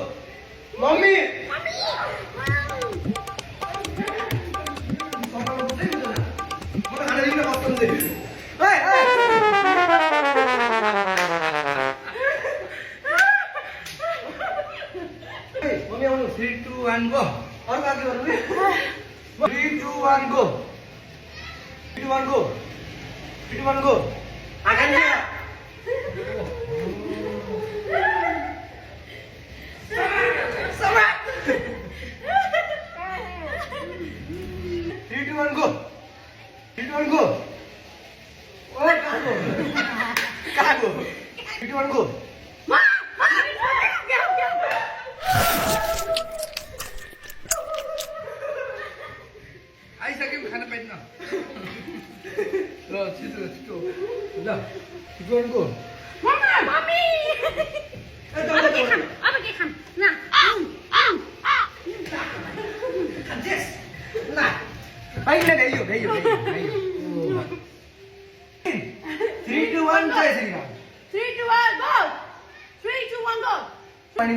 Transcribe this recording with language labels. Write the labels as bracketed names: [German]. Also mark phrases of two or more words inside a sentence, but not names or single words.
[Nepali] मम्मी मम्मी आउनु 3, 2, 1, go. अरू बाँकी गर्नु 3, 2, 1, go. 3, 2, 1, go. 3, 2, 1, go. 3, 2, 1, go. 3, 2, 1, go. Oh, kago. 3, 2, 1, go. आइसक्यो खाना पाइन्न ल छिटो ल 3, 2, 1, go. Mommy! नहीं 3, 2, 1 जय श्री राम 3, 2, 1, go! 3, 2, 1, go!